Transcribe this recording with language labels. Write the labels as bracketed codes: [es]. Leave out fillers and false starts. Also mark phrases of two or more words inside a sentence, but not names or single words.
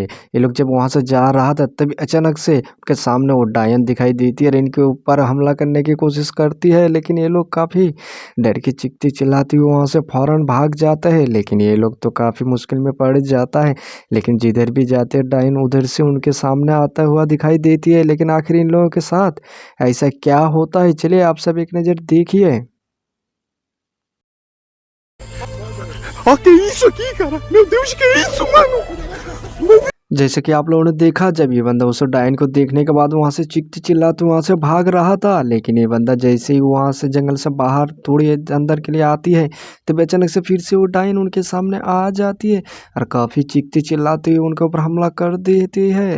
[hi] ये लोग जब वहां से जा रहा था तभी अचानक से उनके सामने वो डायन दिखाई देती है और इनके ऊपर हमला करने की कोशिश करती है, लेकिन ये लोग काफ़ी डर की चीखती चिल्लाती हुई वहाँ से फ़ौरन भाग जाता है। लेकिन ये लोग तो काफ़ी मुश्किल में पड़ जाता है, लेकिन जिधर भी जाते हैं डायन उधर से उनके सामने आता हुआ दिखाई देती है। लेकिन आखिर इन लोगों के साथ ऐसा क्या होता है, चलिए आप सब एक नज़र देखिए। [pt] Ah, que isso aqui, cara? Meu Deus, que isso, mano? [hi] जैसे कि आप लोगों ने देखा, जब ये बंदा उस डायन को देखने के बाद वहाँ से चीखते चिल्लाते वहाँ से भाग रहा था, लेकिन ये बंदा जैसे ही वहाँ से जंगल से बाहर थोड़ी अंदर के लिए आती है तब अचानक से फिर से वो डायन उनके सामने आ जाती है और काफ़ी चीखती चिल्लाती हुई उनके ऊपर हमला कर देती है।